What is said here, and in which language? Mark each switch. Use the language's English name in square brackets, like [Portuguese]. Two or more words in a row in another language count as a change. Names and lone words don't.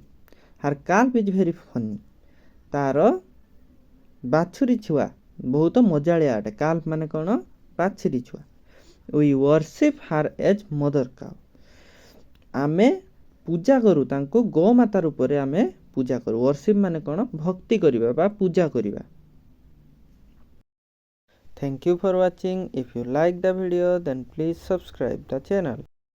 [English] her calf is very funny. [Odia] ତାର ବାଛୁରୀ ଛୁଆ ବହୁତ ମଜାଳିଆ ଅଟେ। କାଲ୍ଫ ମାନେ କ'ଣ? ବାଛୁରୀ ଛୁଆ। [English] we worship her as mother cow. [Odia] ଆମେ ପୂଜା କରୁ ତାଙ୍କୁ ଗୋମାତା ରୂପରେ ଆମେ ପୂଜା କରୁ। ୱର୍ସିପ୍ ମାନେ କ'ଣ? ଭକ୍ତି କରିବା ବା ପୂଜା କରିବା। [English] Thank you for watching. If you like the video then please subscribe the channel.